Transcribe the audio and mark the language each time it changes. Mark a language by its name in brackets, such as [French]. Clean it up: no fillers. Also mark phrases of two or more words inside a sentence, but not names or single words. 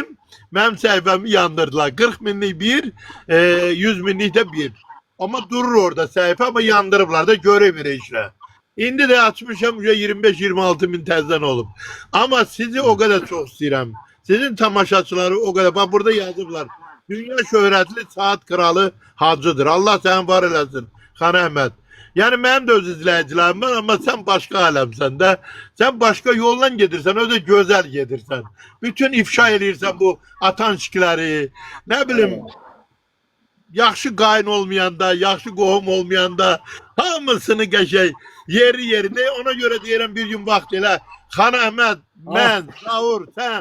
[Azerbaijani] Mənim səhifəmi yandırdılar. 40 minlik bir, 100 minlik də bir. Amma durur orada səhifə, amma yandırıblar da göremir işlə. İndi də açmışam 25-26 min təzdən olub. Amma sizi o qədər çox istəyirəm. Sizin tamaşaçıları o kadar. Bak burada yazıblar. [Turkish] Dünya şöhretli saat kralı hacıdır. [Azerbaijani] Allah seni var eləsin. Xan Əhməd. Yani benim de öz izləyicilərim var ama sen başka alemsən də. Sen başka yolla gedirsən. O da güzel gedirsən. Bütün ifşa edirsən bu atanşikləri. Ne bileyim. Yaxşı qayın olmayanda, yaxşı qohum olmayanda hamısını qəşəng yeri yerinde. Ona göre deyirəm bir gün vaxt elə. Xan Əhməd, mən, Zaur, sən.